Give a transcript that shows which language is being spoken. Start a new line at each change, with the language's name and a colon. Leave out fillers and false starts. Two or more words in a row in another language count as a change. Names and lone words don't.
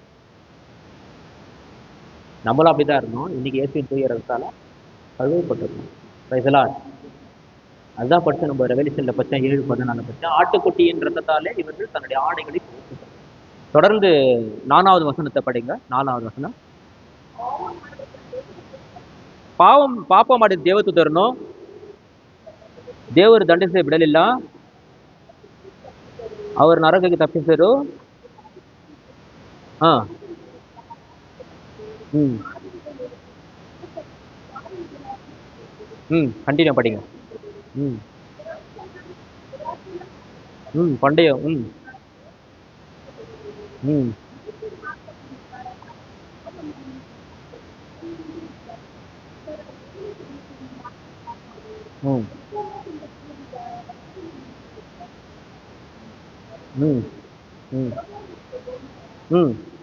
Tamil: நம்மளும் அப்படிதான் இருந்தோம். இன்னைக்கு இயேசுவின் தூய இரத்தத்தால கழுவப்பட்டிருக்கோம்.
English: praise the Lord.
Tamil: அதுதான் படிச்ச நம்ம ரெவெலேஷன்ல பச்சை 7:14 பச்சை ஆட்டுக்குட்டியின் இரத்தத்தாலே இவர்கள் தன்னுடைய ஆடைகளை தொடர்ந்து 4வது வசனத்தை படிங்க. 4வது வசனம்.
Kannada: ಪಾಪ ಮಾಡಿದ ದೇವದೂತರನ್ನು ದೇವರು ದಂಡಿಸಿ ಬಿಡಲಿಲ್ಲ, ಅವರು ನರಕಕ್ಕೆ ತಪ್ಪಿಸರು. ಹಾ.
Tamil: ம் கண்டினியூ படிங்க. ம் பண்டைய ம் ம் ம் ம் ம்